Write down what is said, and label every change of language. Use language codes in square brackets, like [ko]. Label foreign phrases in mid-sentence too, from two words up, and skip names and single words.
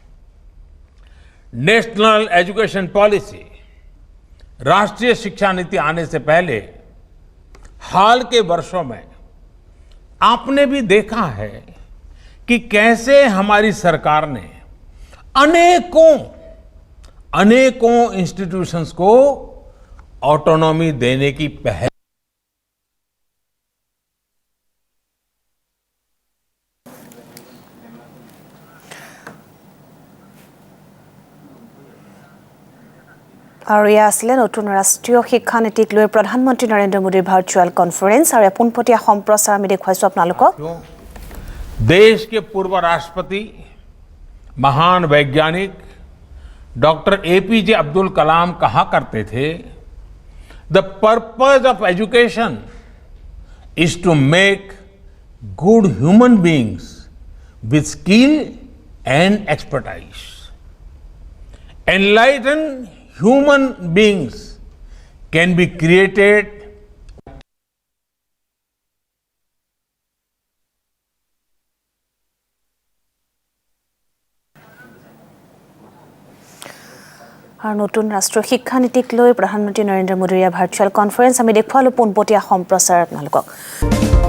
[en] National Education Policy, [hi] राष्ट्रीय शिक्षा नीति आने से पहले हाल के वर्षों में आपने भी देखा है कि कैसे हमारी सरकार ने अनेकों इंस्टीट्यूशंस को ऑटोनॉमी देने की पहल। [as] আৰু ইয়া আছিলে নতুন ৰাষ্ট্ৰীয় শিক্ষানীতিক লৈ প্ৰধানমন্ত্ৰী নৰেন্দ্ৰ মোদীৰ [en] virtual conference [as] আৰু পোনপটীয়া সম্প্ৰচাৰ আমি দেখুৱাইছো আপোনালোকক। [hi] देश के पूर्व राष्ट्रपति, महान वैज्ञानिक डॉक्टर एपीजे अब्दुल कलाम कहा करते थे, [en] The purpose of education is to make good human beings with skill and expertise. Enlightened human beings can be created [as] আৰু নতুন ৰাষ্ট্ৰীয় শিক্ষা নীতিক লৈ প্ৰধানমন্ত্ৰী নৰেন্দ্ৰ মোদীৰ [en] virtual conference [as] আমি দেখুৱালো পোনপটীয়া সম্প্ৰচাৰ আপোনালোকক